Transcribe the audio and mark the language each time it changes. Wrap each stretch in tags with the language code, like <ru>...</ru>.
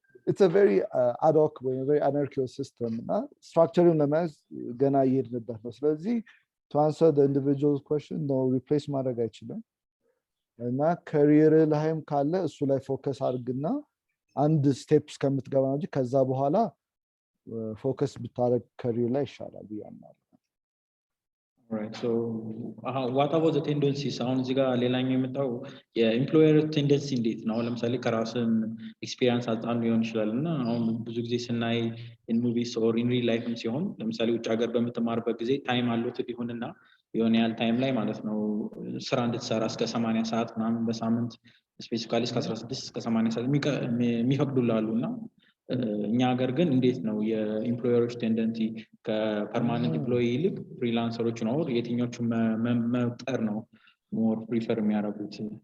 <en>it's a very ad hoc way a very anarchical system</en> <am>እና structureን ለማዝ ገና እየሄድንበት ነው ስለዚህ</am> <en>to answer the individual's question no</en> <am>replace ማድረግ አይችልም እና career ላይም ካለ እሱ ላይ ፎከስ አድርግና አንድ ስቴፕስ ከምትገባ እንጂ ከዛ በኋላ ፎከስ ብታረግ career ላይ ይሻላል ያማል</am> <en>Right. So what about the tendencies?</en> <am>አሁን እዚህ ጋር ሌላኛው የመጣው የኤምፕሎየር ቴንደንሲ እንዴት ነው? ለምሳሌ ከራስን ኤክስፒሪየንስ አንፃር ሊሆን ይችላልና አሁን ብዙ ጊዜ ስናይ</am> <en>in movies or in real life</en> <am>ሲሆን ለምሳሌ ውጭ ሀገር በምትማርበት ጊዜ ታይም አሎት ሊሆንና የሆነ ያህል ታይም ላይ ማለት ነው ስራ እንድትሰራ እስከ 80 ሰዓት ምናምን በሳምንት ስፔሲፊካሊ እስከ 16 እስከ 80 ሰዓት የሚፈቅዱላሉና እኛ ሀገር ግን እንዴት ነው የኤምፕሎየሮች ቴንደንሲ ከፐርማነንት ኤምፕሎይ ይልቅ ፍሪላንሰሮች ነው የትኞቹ መፍጠር ነው ሞር ፕሪፈር የሚያደርጉት</am>